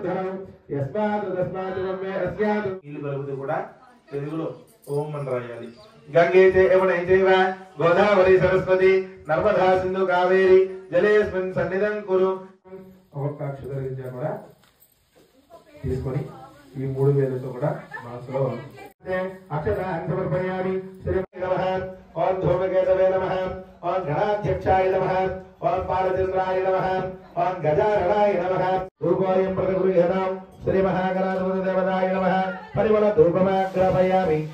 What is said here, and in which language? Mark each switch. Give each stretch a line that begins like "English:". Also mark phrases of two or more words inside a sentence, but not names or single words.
Telugu: కూడా తెలుగులో ఓం అని రాయాలి.
Sanskrit: गंगे च यमुने चैव गोदावरी सरस्वती नर्मदा सिंधु कावेरी जलेस्मिन् सन्निधं कुरु
Telugu: ఒక్క అక్షరం కూడా తీసుకొని ఈ మూడు వేలతో కూడా మనసులో అక్షరాన్ని
Sanskrit: సమర్పయామి శ్రీ నమః ఓం ధూమకేతవే నమః ఓం గణాధ్యక్షాయ నమః ఓం బాలచంద్రాయ నమః ఓం గజాననాయ నమః ధూపోయం ప్రతిగృహ్యతాం శ్రీ మహాగణాధిపతి దేవతాయ నమః పరిమళ ధూపమాగ్రాపయామి